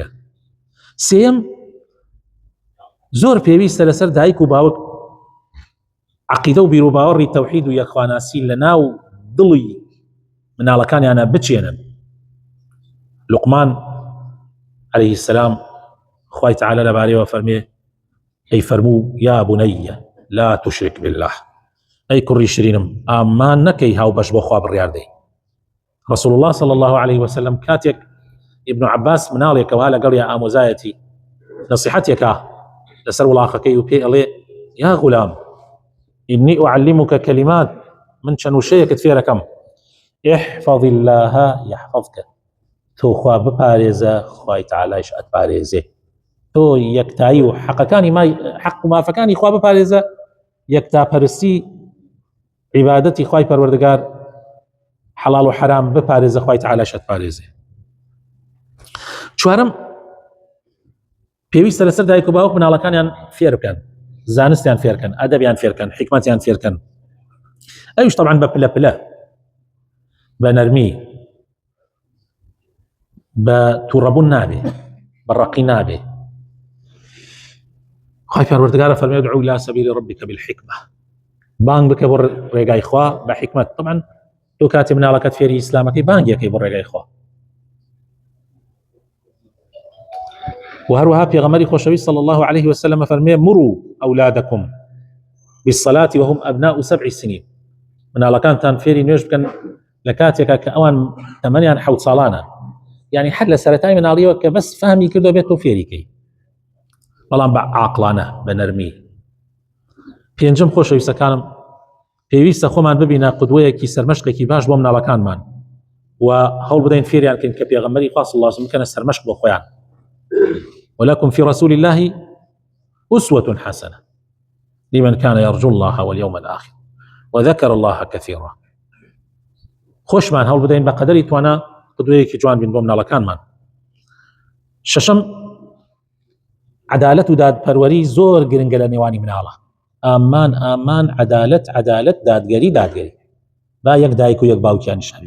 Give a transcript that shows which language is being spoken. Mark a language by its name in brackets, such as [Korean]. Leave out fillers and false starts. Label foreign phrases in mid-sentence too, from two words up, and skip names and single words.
[Central Kurdish] سێم، زۆر پێویستە لەسەر دایک و باوک عەقیدە و بیرروباوەڕی تەوحید و یەکخواناسی لە ناو دڵی مناڵەکانیانە بچێنن. لوقمان [Arabic] عليه السلام [Central Kurdish] خوای تعالی لەبارەیەوە فەرمێ ئەی فەرموو یا بونەیە [Arabic] لا تشرک بالله. [Central Kurdish] ئەی کوڕی شرینم ئامان نەکەی هاو بەش بۆ خوا بڕیاردەی. [Arabic] رسول الله صلى الله عليه وسلم [Central Kurdish] کاتێک ابن عباس مناڵێکەوە لەگەڵ یا ئامۆزایەتی نصیحەتێکە لەسەر وڵاقەکەی و پێ ئەڵێ [Arabic] یا غولام إني أعلمك كلمات، [Central Kurdish] من چەند وشەیەکت فێرەکەم. [Arabic] احفظ الله يحفظك. [Central Kurdish] تۆ خوا بپارێزە خوای تعالایش ئەتپارێزێ. تۆ یەکتایی و حەقەکانی حەق و مافەکانی خوا بپارێزە، یەکتاپەرستی عیبادەتی خوای پەروەردگار حەڵاڵ و حەرام بپارێزە، خوای تەعالا شت پارێزێ. چوارم، پێویستە لەسەر دایک و باوک مناڵەکانیان فێر بکەن، زانستیان فێرکەن، ئەدەبیان فێرکەن، حکمەتیان فێرکەن. ئەویش طبعاً بە پلە پلە، بە نەرمی، بە تووڕەبوون نابێ، بە ڕەقی نابێ. خوای پەروەردگارە فەرمێ [Arabic] ادعوا إلى سبيل ربك بالحكمة، [Central Kurdish] بانگ بکە بۆ ڕێگای خوا بە حکمت. طبعاً تۆ کاتی مناڵەکەت فێری ئیسلامەکەی بانگیەکەی بۆ ڕێگای خوا. و هەروەها پێغەمبەری خۆشەویست [Arabic] صلى الله عليه وسلم [Central Kurdish] فەرمێ [Arabic] مروا أولادكم بالصلاة وهم أبناء 7 سنين، [Central Kurdish] مناڵەکانتان فێری نوێژ بکەن لە کاتێکا کە ئەوان تەمەنیان 7 ساڵانە، یعنی حد لە سەرەتای مناڵیەوە کە بەس فهمی کردو بێت تۆ فێریکەی، بەڵام بە عاقڵانە، بە نەرمی. پێنجم خۆشەویستەکانم، پێویستە خۆمان ببینە قودوەیەکی سەرمەشقێکی باش بۆ مناڵەکانمان و هەوڵ بدەین فێریان کەین کە پێغەمبەری خوا [Arabic] صلی الله علیه و سلم [Central Kurdish] بکەنە سەرمەشق بۆ خۆیان. [Arabic] ولكم في رسول الله أسوة حسنة لمن كان يرجو الله واليوم الآخر وذكر الله كثيرا. [Central Kurdish] خۆشمان هەوڵ بدەین بە قەدەری توانە قودوەیەکی جوان بین بۆ مناڵەکانمان. شەشەم، عەدالەت و دادپەروەری زۆر گرنگە لە نێوانی مناڵە. ئامان عەدالەت دادگەری با یەک دایک و یەک باوکیانیش هەبێ.